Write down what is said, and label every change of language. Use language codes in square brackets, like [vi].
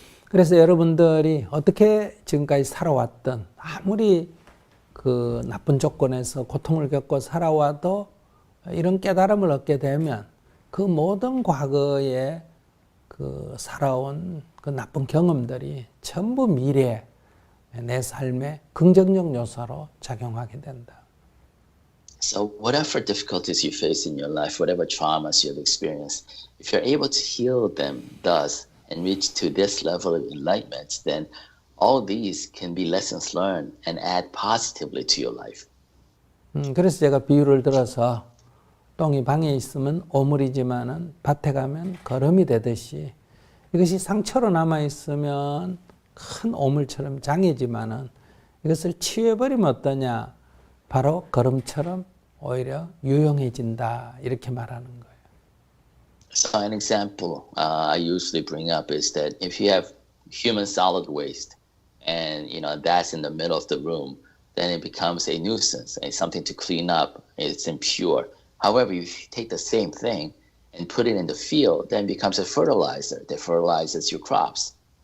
[ko] 그래서 여러분들이 어떻게 지금까지 살아왔던 아무리 그 나쁜 조건에서 고통을 겪고 살아와도 이런 깨달음을 얻게 되면 그 모든 과거에 그 살아온 그 나쁜 경험들이 전부 미래에 내 삶의 긍정적 요소로 작용하게 된다. [en] So whatever difficulties you face in your life, whatever traumas you have experienced, if you're able to heal them thus and reach to this level of enlightenment, then all these can be lessons learned and add positively to your life. [ko] 그래서 제가 비유를 들어서 똥이 방에 있으면 오물이지만은 밭에 가면 거름이 되듯이 이것이 상처로 남아 있으면 큰 오물처럼 장애지만은 이것을 치유해버리면 어떠냐? 바로 거름처럼 오히려 유용해진다 이렇게 말하는 거예요. [en] So an example I usually bring up is that if you have human solid waste and that's in the middle of the room, then it becomes a nuisance and something to clean up. It's impure. However, if you take the same thing and put it in the field, then it becomes a fertilizer that fertilizes your crops.